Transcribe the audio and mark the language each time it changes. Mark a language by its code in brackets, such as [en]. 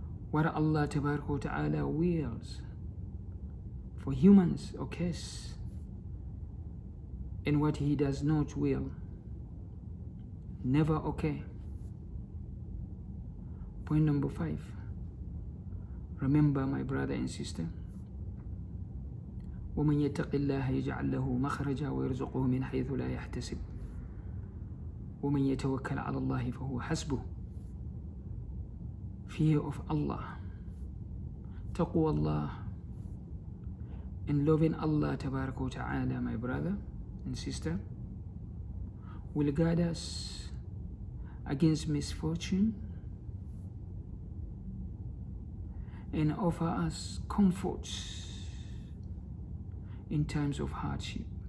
[en] What Allah Ta'ala wills for humans occurs, and what He does not will never occur. Point number 5. Remember, my brother and sister, [ar] وَمَنْ يَتَقِ اللَّهَ يَجْعَلْ لَهُ مَخْرَجًا وَيَرْزُقْهُ مِنْ حَيْثُ لَا يَحْتَسِبُ وَمَنْ يَتَوَكَّلْ عَلَى اللَّهِ فَهُوَ حَسْبُهُ. [en] Fear of Allah, taqwa Allah, and loving Allah Ta'ala, my brother and sister, will guide us against misfortune and offer us comforts in times of hardship.